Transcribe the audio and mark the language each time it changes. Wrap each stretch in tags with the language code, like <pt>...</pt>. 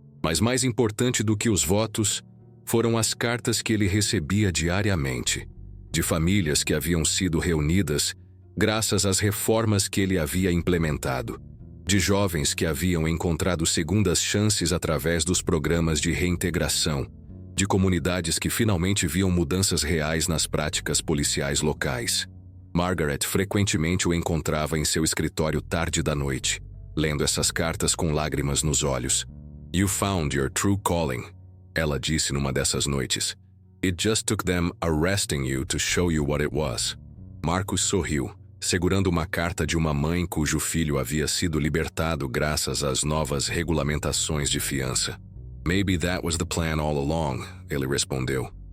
<pt>Mas mais importante do que os votos, foram as cartas que ele recebia diariamente, de famílias que haviam sido reunidas graças às reformas que ele havia implementado, de jovens que haviam encontrado segundas chances através dos programas de reintegração, de comunidades que finalmente viam mudanças reais nas práticas policiais locais. Margaret frequentemente o encontrava em seu escritório tarde da noite, lendo essas cartas com lágrimas nos olhos.</pt> <en>You found your true calling,</en> <pt>ela disse numa dessas noites.</pt> <en>It just took them arresting you to show you what it was.</en> <pt>Marcus sorriu, segurando uma carta de uma mãe cujo filho havia sido libertado graças às novas regulamentações de fiança.</pt> <en>Maybe that was the plan all along,</en> <pt>ele respondeu.</pt>